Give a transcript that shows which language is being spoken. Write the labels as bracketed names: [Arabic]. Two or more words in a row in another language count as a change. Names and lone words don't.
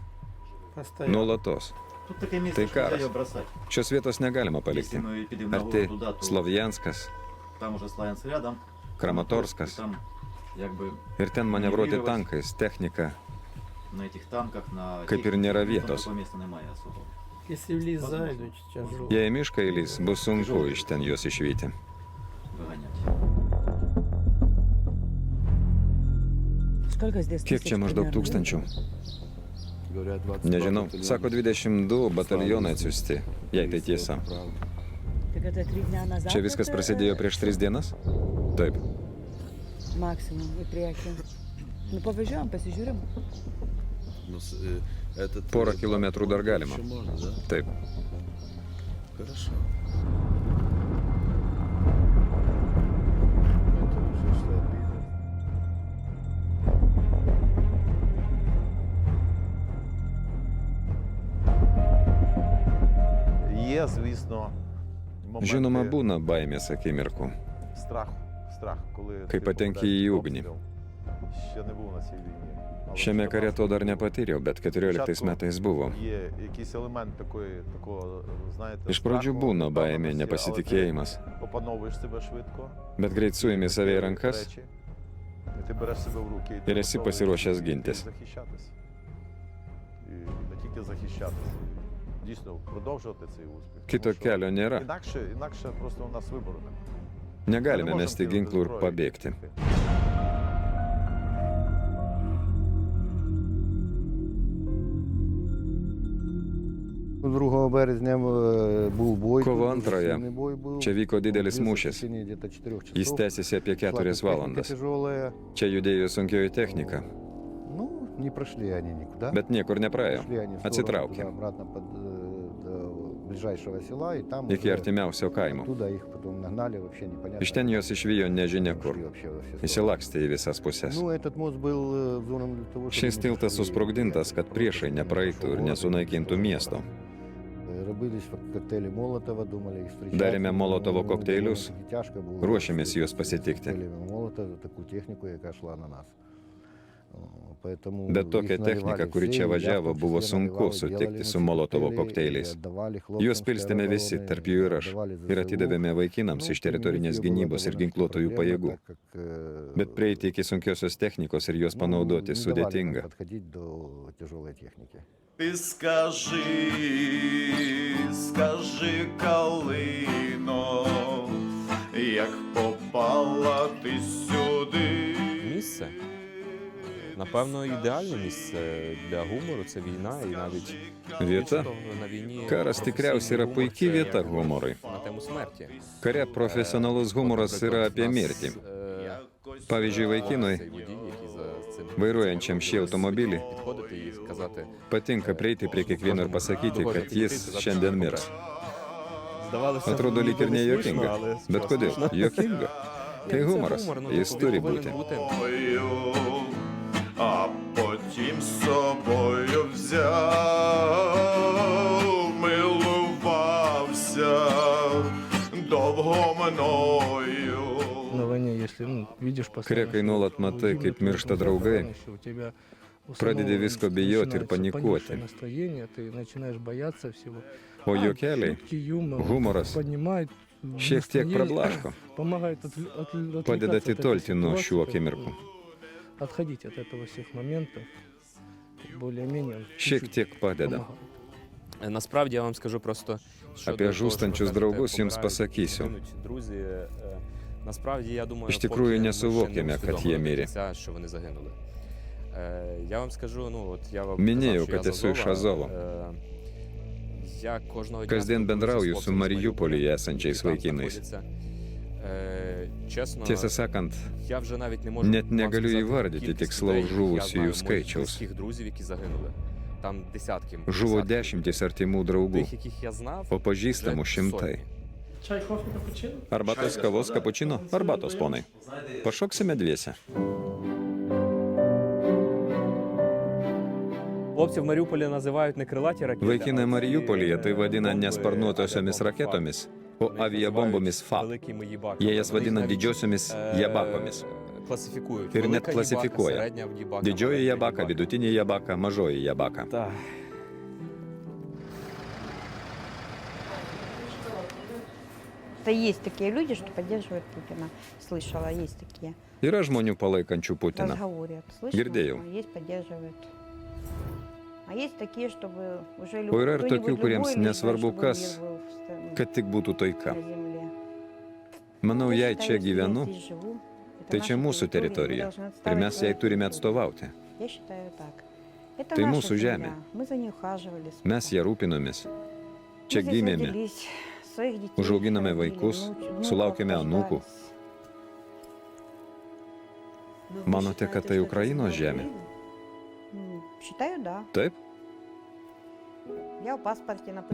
[Lithuanian] Nuolatos. Tai karas. Šios vietos negalima palikti. Arti Slovjanskas, Kramatorskas. Ir ten manevruoti tankais, technika, kaip ir nėra vietos. [Ukrainian] Якщо в ліс зайдуть, тяжело. [Lithuanian] Jei į mišką įlys, bus sunku iš ten juos išvyti. Kiek čia maždaug tūkstančių? Nežinau. Sako 22 batalionai atsiųsti, jei tai tiesa. Čia viskas prasidėjo prieš 3 dienas? Taip. Максимум į priekį. Nu, pavažiuojam, pasižiūrim. Porą kilometrų dar galima. Taip. [Russian] Хорошо. [Ukrainian] Є, звісно, моменти [Lithuanian] Žinoma, būna baimės akimirkų. [Ukrainian] страх, коли [Lithuanian] Kai [Ukrainian] ти [Lithuanian] patenki [Ukrainian] попадаєш [Lithuanian] į [Ukrainian] під [Lithuanian] ugnį. [Ukrainian] обстріл. Ще не був на цій війні. Але [Lithuanian] Šiame [Ukrainian] ще [Lithuanian] kare to dar nepatyriau, bet 14 metais buvo. [Ukrainian] Є якийсь елемент такого, знаєте, [Lithuanian] Iš pradžių [Ukrainian] страху, [Lithuanian] būna baimė, [Ukrainian] впевненості, [Lithuanian] nepasitikėjimas, [Ukrainian] але ти опановуєш себе швидко. [Lithuanian] bet greit suimi save į rankas [Ukrainian] Речі, і ти береш себе в руки. [Lithuanian] ir esi pasiruošęs gintis. [Ukrainian] Захищатись. І не тільки захищатись. Дійсно, продовжувати цей успіх. [Lithuanian] Kito [Ukrainian] Тому що [Lithuanian] kelio nėra. [Ukrainian] Інакше просто у нас вибору немає. [Lithuanian] Negalime mesti ginklų ir pabėgti. [Ukrainian] Другого березня був бой. [Lithuanian] Kovo 2 čia vyko didelis mūšis. Jis tęsiasi apie 4 valandas. Čia judėjo sunkioji technika, [Russian] Ну, не прошли они никуда. [Lithuanian] bet niekur nepraėjo. [Russian] Шли они в сторону [Lithuanian] Atsitraukė [Russian] туда, обратно до ближайшего села, и там [Lithuanian] iki [Russian] уже [Lithuanian] artimiausio kaimo. [Russian] оттуда их потом нагнали, вообще непонятно. [Lithuanian] Iš ten juos išvijo nežinia kur. [Russian] Ушли вообще во все стороны. [Lithuanian] Įsilakstė į visas pusės. [Russian] Ну, этот мост был взорван для того, чтобы [Lithuanian] Šis [Russian] не [Lithuanian] tiltas [Russian] пошли [Lithuanian] susprogdintas, kad priešai nepraeitų ir nesunaikintų miesto. [Russian] Робились коктейли Молотова, думали их встречать. [Lithuanian] Darėme Molotovo [Russian] Ну, [Lithuanian] kokteilius, [Ukrainian] довольно-таки тяжко було [Lithuanian] ruošėmės juos [Ukrainian] з [Lithuanian] pasitikti. [Ukrainian] коктейлями Молотова, таку техніку, яка йшла на нас. [Russian] Поэтому [Lithuanian] Bet tokia [Ukrainian] їх [Lithuanian] technika, [Ukrainian] наливали [Lithuanian] kuri [Ukrainian] всі, [Lithuanian] čia [Ukrainian] я в [Lithuanian] važiavo, [Ukrainian] тому [Lithuanian] buvo [Ukrainian] числі [Lithuanian] sunku [Ukrainian] наливали, [Lithuanian] sutikti [Russian] делали [Lithuanian] su [Ukrainian] ці [Lithuanian] Molotovo [Ukrainian] коктейлі, [Lithuanian] kokteiliais. [Ukrainian] давали хлопцям [Lithuanian] Juos pilstėme [Ukrainian] з [Lithuanian] visi, [Ukrainian] тероборони, [Lithuanian] tarp jų ir aš, [Ukrainian] давали [Lithuanian] ir [Ukrainian] ЗСУ. [Lithuanian] atidavėme vaikinams iš teritorinės gynybos ir ginkluotųjų pajėgų. Bet prieiti iki sunkiosios technikos ir juos panaudoti sudėtinga. [Ukrainian] Ти скажи, Калино, як попала ти сюди. Місце, Напевно, ідеальне місце для гумору це війна, і навіть [Lithuanian] Vieta, [Ukrainian] на війні [Lithuanian] karas tikriausiai yra [Ukrainian] професійний [Lithuanian] puikiai [Ukrainian] гумор [Lithuanian] vieta [Ukrainian] це [Lithuanian] humorui. [Ukrainian] на тему смерті. [Lithuanian] Kare profesionalus humoras yra apie mirtį. Pavyzdžiui, vaikinui, vairuojančiam šį automobilį, [Ukrainian] Підходити і сказати, [Lithuanian] patinka prieiti prie kiekvieno ir pasakyti, kad jis šiandien mirs. Atrodo lyg ir nejuokinga. Bet kodėl? Juokinga. Tai humoras. Jis turi būti. [Ukrainian] А потім з собою взяв, милувався довго мною. [Russian] На войне, если видишь [Lithuanian] Kare, kai nuolat matai, kaip miršta draugai, pradedi visko bijoti ir panikuoti. O juokeliai, humoras šiek tiek prablaško, padeda atitolti nuo šių akimirkų. [Russian] Отходить от этого всех моментов, более-менее. [Lithuanian] Šiek tiek padeda. [Ukrainian] Насправді я вам скажу просто, що [Lithuanian] Apie žūstančius draugus jums pasakysiu. [Ukrainian] Друзі, насправді я думаю, [Lithuanian] Iš tikrųjų nesuvokiame, kad jie mirė. [Ukrainian] що вони загинули. Я вам скажу, я вам [Lithuanian] Minėjau, [Ukrainian] казав, [Lithuanian] kad [Ukrainian] що [Lithuanian] esu [Ukrainian] я [Lithuanian] iš [Ukrainian] з [Lithuanian] Azovo. [Ukrainian] Я кожного дня [Lithuanian] Kasdien bendrauju su Mariupolyje esančiais vaikinais. [Ukrainian] Чесно, [Lithuanian] Tiesą sakant, [Ukrainian] я вже навіть не можу [Lithuanian] net [Ukrainian] вам [Lithuanian] negaliu [Ukrainian] сказати [Lithuanian] įvardyti [Ukrainian] кількість [Lithuanian] tikslaus [Ukrainian] людей, [Lithuanian] žuvusiųjų [Ukrainian] я знаю моїх [Lithuanian] skaičiaus. [Ukrainian] близьких друзів, які загинули. Там десятки. [Lithuanian] Žuvo [Ukrainian] десятки. [Lithuanian] dešimtys artimų draugų, [Ukrainian] Тих, яких я знав, [Lithuanian] o pažįstamų [Ukrainian] вже [Lithuanian] šimtai. [Ukrainian] сотні. [Russian] Чай, кофе, капучино? [Lithuanian] Arbatos, kavos, kapučino, arbatos, ponai. Pašoksime dviese. [Ukrainian] Хлопці в Маріуполі називають не крилаті ракети. [Lithuanian] Vaikinai Mariupolyje tai vadina ne sparnuotosiomis raketomis, o aviabombomis FAB. [Ukrainian] Великі мої баки. [Lithuanian] Jie jas vadina [Ukrainian] Навіть, [Lithuanian] didžiosiomis jabakomis. [Ukrainian] Класифікують. [Lithuanian] Ir net [Ukrainian] Велика [Lithuanian] klasifikuoja. [Ukrainian] їбака, середня їбака, [Lithuanian] Didžioji [Ukrainian] маленька [Lithuanian] jabaka, [Ukrainian] їбака. [Lithuanian] vidutinė jabaka, mažoji jabaka. [Ukrainian] Так. [Russian] Это есть такие люди, что поддерживают Путина. Слышала, есть такие. [Lithuanian] Yra žmonių palaikančių Putiną. [Russian] Разговорят. Слышала? [Lithuanian] Girdėjau. [Russian] Есть поддерживают. А есть такие, чтобы уже [Lithuanian] O yra ir [Russian] кто-нибудь [Lithuanian] tokių, kuriems [Russian] любой, лишь бы, [Lithuanian] nesvarbu [Russian] чтобы [Lithuanian] kas, [Russian] мир был в стране, [Lithuanian] kad tik būtų taika. [Russian] на земле. [Lithuanian] Manau, [Russian] Я [Lithuanian] jei [Russian] считаю, [Lithuanian] čia [Russian] если я [Lithuanian] gyvenu, [Russian] здесь живу, это [Lithuanian] tai [Russian] наша [Lithuanian] čia mūsų [Russian] территория, мы [Lithuanian] teritorija [Russian] должны [Lithuanian] ir [Russian] отстаивать [Lithuanian] mes jai [Russian] свою [Lithuanian] turime [Russian] территорию. [Lithuanian] atstovauti. [Russian] Я считаю так. Это [Lithuanian] Tai [Russian] наша [Lithuanian] mūsų [Russian] земля. [Lithuanian] žemė. [Russian] Мы за ней ухаживали. [Lithuanian] Mes ją rūpinomės. Čia gimėme, užauginame vaikus, sulaukėme anūkų. Manote, kad tai Ukrainos žemė? [Russian] Считаю, да. [Lithuanian] Taip, [Russian] Я в паспорте написано.